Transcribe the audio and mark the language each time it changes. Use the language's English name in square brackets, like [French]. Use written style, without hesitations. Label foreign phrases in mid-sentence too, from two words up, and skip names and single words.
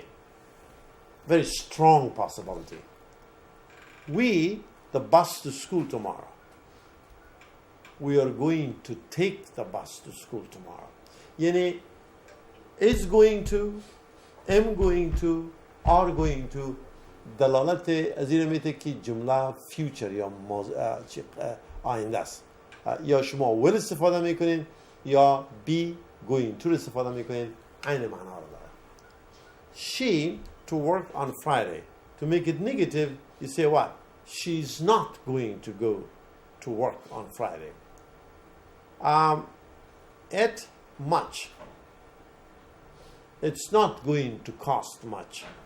[English] Very strong possibility. We, the bus to school tomorrow. We are going to take the bus to school tomorrow. Yani, is going to, am going to, are going to, [Persian] دلالت از این میده که جمله فیوچر یا آینده است. یا شما will استفاده میکنین یا [English] be going to [Persian] استفاده میکنین، عین معنا رو داره. [English] She to work on Friday. To make it negative, you say what? She's not going to go to work on Friday. It much. It's not going to cost much.